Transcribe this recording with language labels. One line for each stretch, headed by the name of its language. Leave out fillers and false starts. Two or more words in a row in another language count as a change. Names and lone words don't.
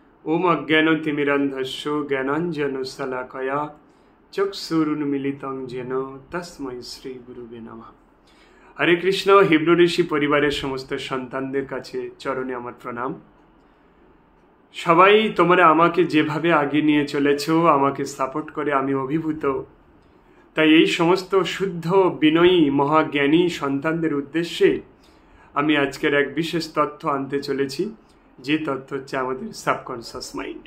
Sanskrit: ओम अज्ञानतिमिरन्धस्य ज्ञानाञ्जनशलाकया चक्षुरुन्मीलितं येन तस्मै श्री गुरुवे नमः।
Bangla: হরে কৃষ্ণ। হিব্রু ঋষি পরিবারের সমস্ত সন্তানদের কাছে চরণে আমার প্রণাম। সবাই তোমরা আমাকে যেভাবে আগে নিয়ে চলেছো, আমাকে সাপোর্ট করে আমি অভিভূত। তাই এই সমস্ত শুদ্ধ বিনয়ী মহাজ্ঞানী সন্তানদের উদ্দেশ্যে আমি আজকের এক বিশেষ তথ্য আনতে চলেছি, যে তথ্য হচ্ছে আমাদের
English: subconscious mind.